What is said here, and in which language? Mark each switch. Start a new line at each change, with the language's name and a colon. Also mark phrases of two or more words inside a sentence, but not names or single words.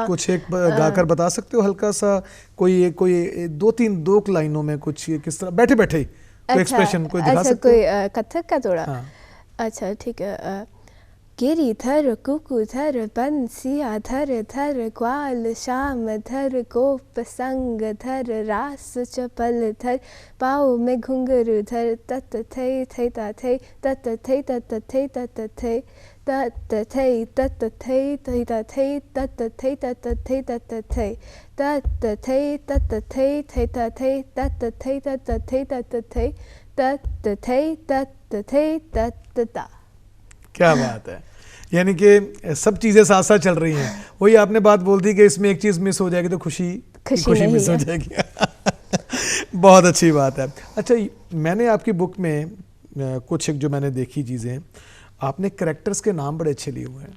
Hindi: कुछ एक गाकर बता सकते हो हल्का सा, कोई 2 लाइनों में कुछ किस तरह बैठे बैठे कोई एक्सप्रेशन कोई दिखा सकते हो? कोई कथक का थोड़ा? अच्छा ठीक है। गिरिधर कुकुधर बंसिया धर धर ग्वाल श्याम धर गोप संग धर रास चपल धर पाँव में घुंघरू धर तत थई थई ता थई तत थई तत थई तत थई तत थई तत थई थई ता थई तत थई तत थई तत थई तत थई तत थई थई ता थई तत थई तत थई तत थई तत थई तत थई तत ता। क्या बात है, यानी कि सब चीज़ें साथ साथ चल रही हैं। वही आपने बात बोल दी कि इसमें एक चीज़ मिस हो जाएगी तो खुशी मिस हो जाएगी। बहुत अच्छी बात है। अच्छा, मैंने आपकी बुक में कुछ एक जो मैंने देखी चीज़ें, आपने कैरेक्टर्स के नाम बड़े अच्छे लिए हुए हैं।